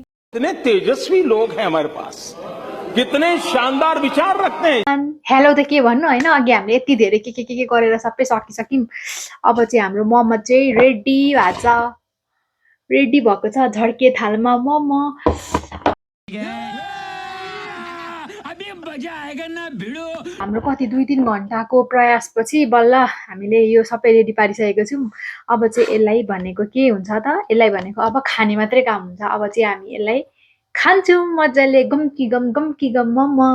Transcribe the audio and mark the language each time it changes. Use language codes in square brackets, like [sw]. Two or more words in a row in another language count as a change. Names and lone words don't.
[hi] कितने तेजस्वी लोग हैं हमारे पास कितने शानदार विचार रखते हैं [ne] हेलो त के भन्नु हैन अघि हामीले यति धेरै के गरेर सबै सकिसक्यौँ अब चाहिँ हाम्रो मोमो चाहिँ रेडी भएको छ रेडी भएको छ झड्के थालमा मोमो हाम्रो कति 2-3 घण्टाको प्रयासपछि बल्ल हामीले यो सबै रेडी पारिसकेको छौँ अब चाहिँ यसलाई भनेको के हुन्छ त यसलाई भनेको अब खाने मात्रै काम हुन्छ अब चाहिँ हामी यसलाई खान्छौँ मजाले गम मोमो